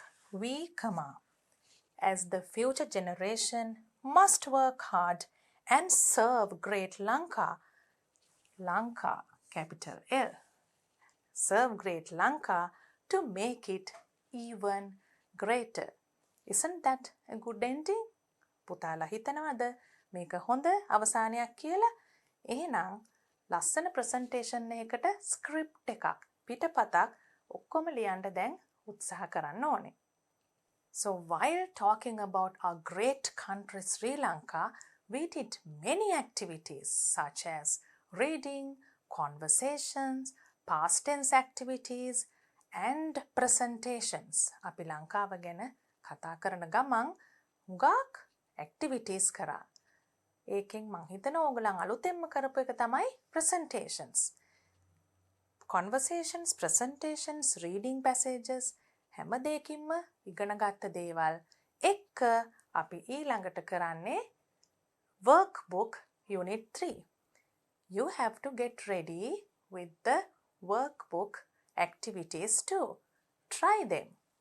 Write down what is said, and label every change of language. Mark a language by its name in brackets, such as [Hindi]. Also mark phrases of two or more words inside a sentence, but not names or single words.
[English] We, as the future generation must work hard and serve Great Lanka. Lanka, capital L. Serve Great Lanka to make it even greater. Isn't that a good ending? [Sinhala] පුතාලා හිතනවද මේක හොඳ අවසානයක් කියලා? එහෙනම් ලස්සන presentation එකකට script එකක් පිටපතක් ඔක්කොම ලියන්න දැන් උත්සාහ කරන්න ඕනේ. [English] So while talking about our great country Sri Lanka, we did many activities such as reading, conversations, past tense activities and presentations. [Sinhala] අපි ලංකාව ගැන කතා කරන ගමන් හුඟක් activities කරා. ඒකෙන් මං හිතනවා ඕගොල්ලන් අලුතෙන්ම කරපු එක තමයි presentations. [English] Conversations, presentations, reading passages [Sinhala] හැම දෙයකින්ම ඉගෙන ගත්ත දේවල් එක්ක අපි ඊළඟට කරන්නේ [English] workbook unit 3. You have to get ready with the workbook activities too. Try them.